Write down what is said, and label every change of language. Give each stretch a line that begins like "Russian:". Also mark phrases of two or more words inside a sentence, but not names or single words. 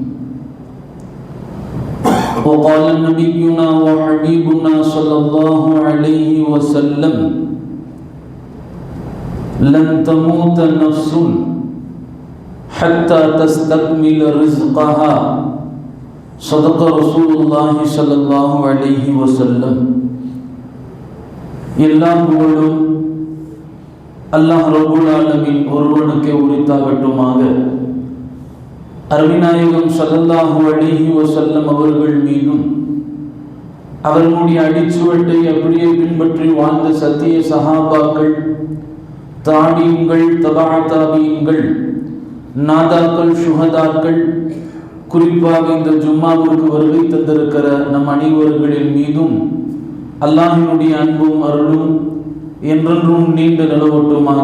Arabic: وقال نبينا وحبيبنا صلى الله عليه وسلم: لن تموت نفس حتى تستكمل رزقها. صدق رسول الله صلى الله عليه وسلم.
Tamil: எல்லாம் புகழும் அல்லாஹ்
Arabic: رب العالمين
Tamil: ஒருவனுக்கே உரித்தாகட்டுமாக. அருமைநாயகம்
Arabic: صلى الله عليه وسلم
Tamil: அவர்கள் மீதும் அவர்களுடைய அடிச்சுவட்டை அப்படியே பின்பற்றி வாழ்ந்த சத்திய சஹாபாக்கள், தாபீன்கள், தபா தாபீன்கள், நாதாக்கள், சுஹதாக்கள், குறிப்பாக இந்த ஜும்மாவிற்கு வருகை தந்திருக்கிற நம் அனைவர்களின் மீதும் அல்லாஹ்வினுடைய அன்பும் அருளும் என்றென்றும் நீண்டு நிலவட்டுமாக.